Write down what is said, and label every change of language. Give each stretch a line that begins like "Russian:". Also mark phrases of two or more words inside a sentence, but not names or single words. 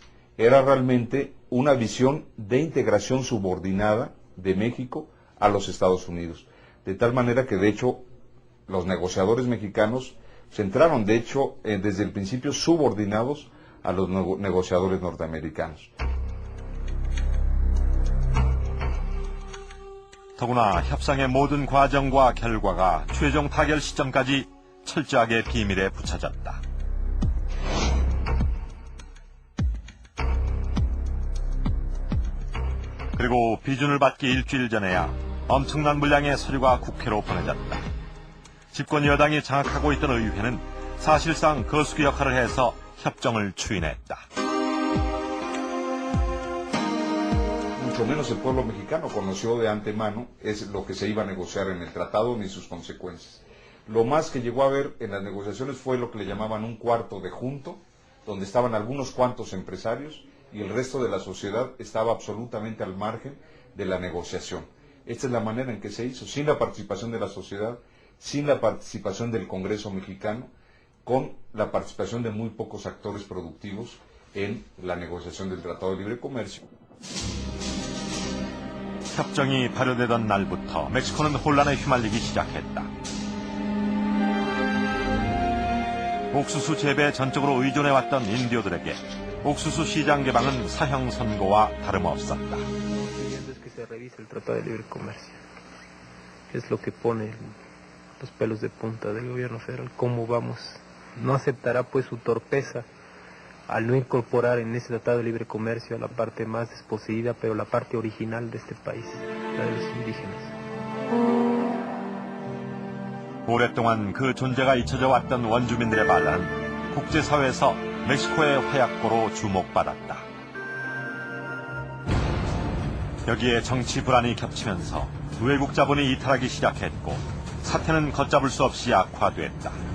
Spanish: Era realmente una visión de integración subordinada de México a los Estados Unidos. De tal manera que, de hecho, los negociadores mexicanos se entraron, de hecho, desde el principio subordinados a los negociadores norteamericanos.
Korean: 더구나 협상의 모든 과정과 결과가 최종 타결 시점까지 철저하게 비밀에 붙여졌다. 그리고 비준을 받기 일주일 전에야 엄청난 물량의 서류가 국회로 보내졌다. 집권 여당이 장악하고 있던 의회는 사실상 거수기 역할을 해서 협정을 추인했다.
Spanish: Mucho menos el pueblo mexicano conoció de antemano es lo que se iba a negociar en el tratado ni sus consecuencias. Lo más que llegó a ver en las negociaciones fue lo que le llamaban un cuarto de junto, donde estaban algunos cuantos empresarios y el resto de la sociedad estaba absolutamente al margen de la negociación. Esta es la manera en que se hizo, sin la participación de la sociedad, sin la participación del Congreso mexicano, con la participación de muy pocos actores productivos en la negociación del Tratado de Libre Comercio.
Korean: 협정이 발효되던 날부터 멕시코는 혼란에 휘말리기 시작했다. 옥수수 재배에 전적으로 의존해왔던 인디오들에게 옥수수 시장 개방은 사형 선고와 다름없었다.
Spanish: Es que se revise el Tratado de Libre Comercio. Es lo que pone los pelos de punta del gobierno federal. ¿Cómo vamos? No aceptará pues su torpeza al no incorporar en ese Tratado de Libre Comercio a la parte más desposeída, pero la parte original de este país, la de los indígenas.
Korean: 오랫동안 그 존재가 잊혀져 왔던 원주민들의 반란은 국제사회에서 멕시코의 화약고로 주목받았다. 여기에 정치 불안이 겹치면서 외국 자본이 이탈하기 시작했고 사태는 걷잡을 수 없이 악화됐다.